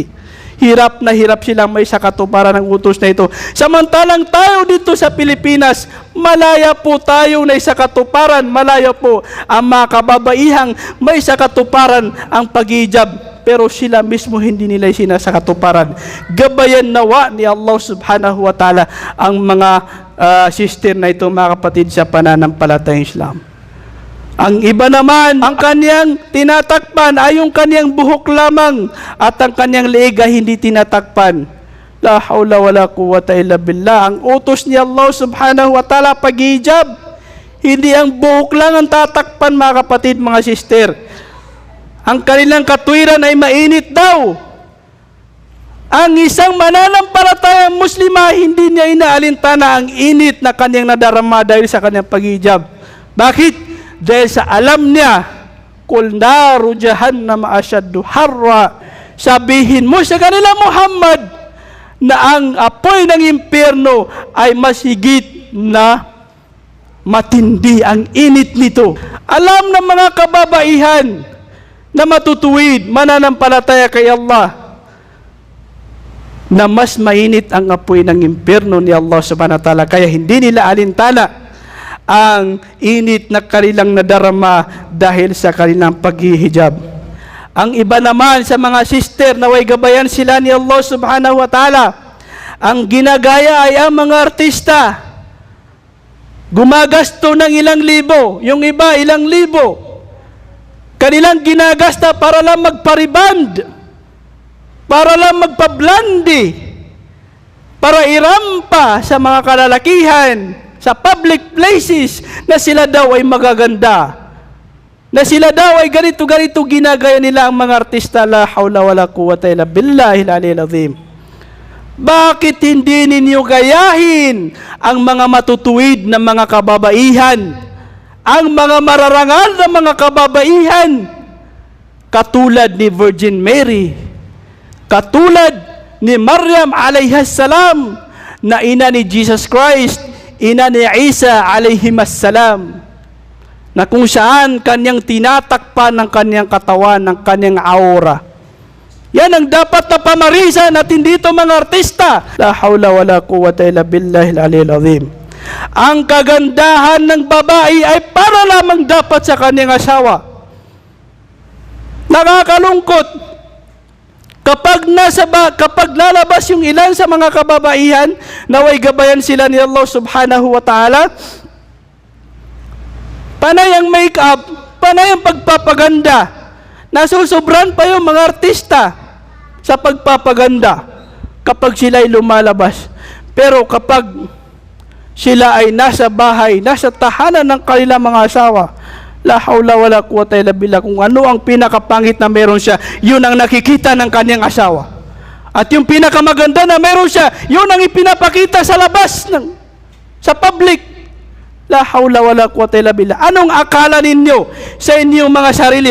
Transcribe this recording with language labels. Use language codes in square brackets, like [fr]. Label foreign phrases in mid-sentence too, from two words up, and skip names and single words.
[tl] Hirap na hirap silang may sakatuparan ng utos na ito. Samantalang tayo dito sa Pilipinas, malaya po tayo na isakatuparan, malaya po ang mga kababaihang may sakatuparan ang paghijab. Pero sila mismo hindi nila sinasakatuparan. Gabayan nawa ni Allah [ar] سبحانه وتعالى [tl] ang mga sister na ito, mga kapatid, sa pananampalatayang Islam. Ang iba naman, ang kanyang tinatakpan ay yung kanyang buhok lamang at ang kanyang leeg ay hindi tinatakpan. [ar] لا حول ولا قوة إلا بالله. [tl] Ang utos ni Allah [ar] سبحانه وتعالى [tl] paghijab, hindi ang buhok lang ang tatakpan, mga kapatid, mga sister. Ang kanilang katwiran ay mainit daw. Ang isang mananampalatayang Muslima, hindi niya inaalintana ang init na kanyang nadarama dahil sa kanyang paghijab. Bakit? Dahil sa alam niya, [ar] قل نار جهنم أشد حرا. [tl] Sabihin mo sa kanila, Muhammad, na ang apoy ng impyerno ay mas higit na matindi ang init nito. Alam ng mga kababaihan na matutuwid, mananampalataya kay Allah, na mas mainit ang apoy ng impyerno ni Allah [ar] سبحانه وتعالى, [tl] kaya hindi nila alintana ang init na kanilang nadarama dahil sa kanilang paghihijab. Ang iba naman sa mga sister na way gabayan sila ni Allah [ar] سبحانه وتعالى, [tl] ang ginagaya ay ang mga artista. Gumagasto ng ilang libo, yung iba ilang libo. Kanilang ginagasta para lang magpariband, para lang magpablandi, para irampa sa mga kalalakihan, sa [en] public places, [tl] na sila daw ay magaganda, na sila daw ay ganito-ganito ginagaya nila ang mga artista. [ar] لا حول ولا قوة إلا بالله العلي العظيم. [tl] Bakit hindi ninyo gayahin ang mga matutuwid na mga kababaihan, ang mga mararangal na mga kababaihan, katulad ni Virgin Mary, katulad ni Maryam alayhassalam, na ina ni Jesus Christ, ina ni Isa alayhimassalam, na kung saan kanyang tinatakpan ng kanyang katawan, ng kanyang aura. Yan ang dapat na pamarisan at hindi ito mga artista. [ar] لا حول ولا قوة إلا بالله العلي العظيم. [tl] Ang kagandahan ng babae ay para lamang dapat sa kanyang asawa. Nakakalungkot kapag lalabas yung ilan sa mga kababaihan, naway gabayan sila ni Allah [ar] سبحانه وتعالى, [tl] panay ang make-up, panay ang pagpapaganda, nasusubran pa yung mga artista sa pagpapaganda kapag sila ay lumalabas. Pero kapag sila ay nasa bahay, nasa tahanan ng kanilang mga asawa, [ar] لا حول ولا قوة إلا بالله, [tl] kung ano ang pinakapangit na meron siya, yun ang nakikita ng kanyang asawa. At yung pinakamaganda na meron siya, yun ang ipinapakita sa labas, sa public. [ar] لا حول ولا قوة إلا بالله. [tl] Anong akala ninyo sa inyong mga sarili?